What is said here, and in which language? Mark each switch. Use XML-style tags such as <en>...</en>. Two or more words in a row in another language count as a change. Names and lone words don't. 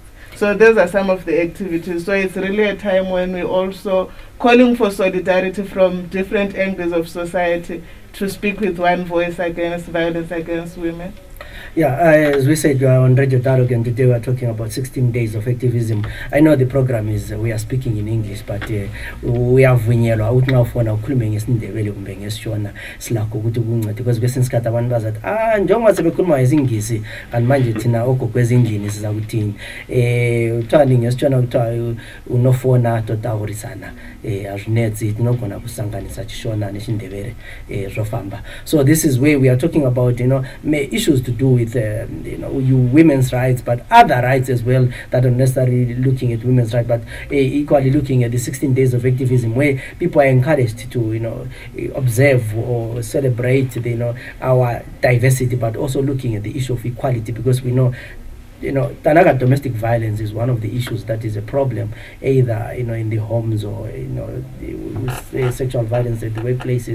<en>So those are some of the activities. So it's really a time when we're also calling for solidarity from different angles of society to speak with one voice against violence against women. Yeah, as we said, you are on Radio Dialogue, and today we are talking about 16 days of activism. I know the program is, we are speaking in English, but we have</en> <nd>vunyelwa ukuthi ngawufona ukhulume ngesindebele kumbe ngesishona silakho ukuthi kuncede, because kwesinye isikhathi abantu bazathi njengoba sebekhuluma ngesingisi kanti manje thina ogokwezindlini siza kuthini uthani ngesishona kuthiwa</nd> <sn>unofona totahorisana azvinetsi tinogona kusanganisa chishona nechindebele zvofamba.</sn> <en>So this is where we are talking about, issues to do with women's rights, but other rights as well that are necessarily looking at women's rights, but equally looking at the 16 days of activism, where people are encouraged to observe or celebrate our diversity, but also looking at the issue of equality, because we know Tanaga domestic violence is one of the issues that is a problem, either in the homes or sexual violence at the workplaces.</en>